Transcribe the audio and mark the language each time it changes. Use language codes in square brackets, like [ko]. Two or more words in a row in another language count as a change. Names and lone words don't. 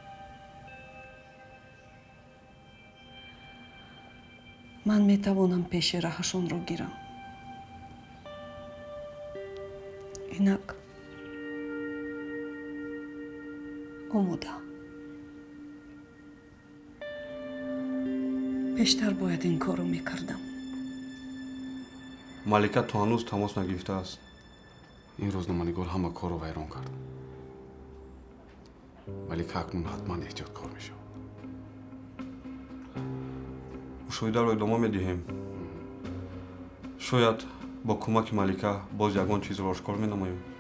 [fa] من میتوانم پیش راهشان را گیرم اینک آماده بیشتر باید این کارو میکردم [tg] малика то ҳанӯз тамос нагирифтааст. ин рӯзноманигор ҳама корро вайрон кард. малика акнун ҳатман эҳтиёткор мешавад. мушоҳидаро идома медиҳем. шояд бо кӯмаки малика боз ягон чизро ошкор менамоем.